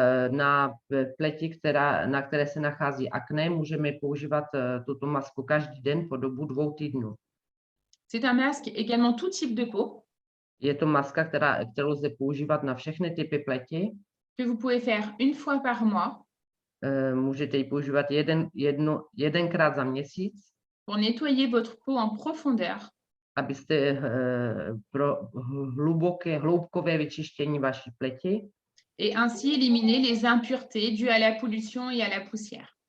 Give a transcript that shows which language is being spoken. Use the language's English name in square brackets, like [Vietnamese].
[Czech] Na pleti, na které se nachází akné, můžeme používat tuto masku každý den po dobu 2 týdnů. [French] C'est un masque également tout type de peau. [Czech] Je to maska, kterou lze používat na všechny typy pleti. [French] Que vous pouvez faire une fois par mois. [Czech] Můžete ji používat jedenkrát za měsíc. [French] Pour nettoyer votre peau en profondeur. [Czech] Abyste pro hloubkové vyčištění vaší pleti. [French] Et ainsi éliminer les impuretés dues à la pollution et à la poussière.